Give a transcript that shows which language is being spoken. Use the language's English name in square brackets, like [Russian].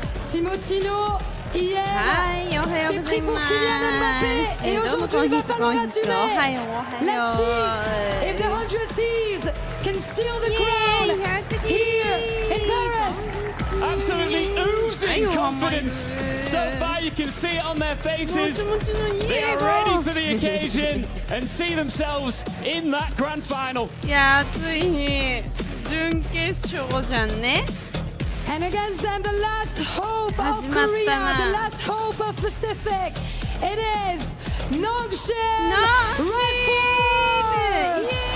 [French] Timotino hier s'est pris pour Kylian Mbappé et aujourd'hui il va falloir assumer. [English] Let's see if the 100 Thieves can steal the crown here in Paris. Absolutely oozing confidence. So far you can see it on their faces. They are ready for the occasion and see themselves in that grand final. [Japanese] いやーついに準決勝じゃんね。 [English] And against them, the last hope of Korea, the last hope of Pacific. It is Nongshin Red Force.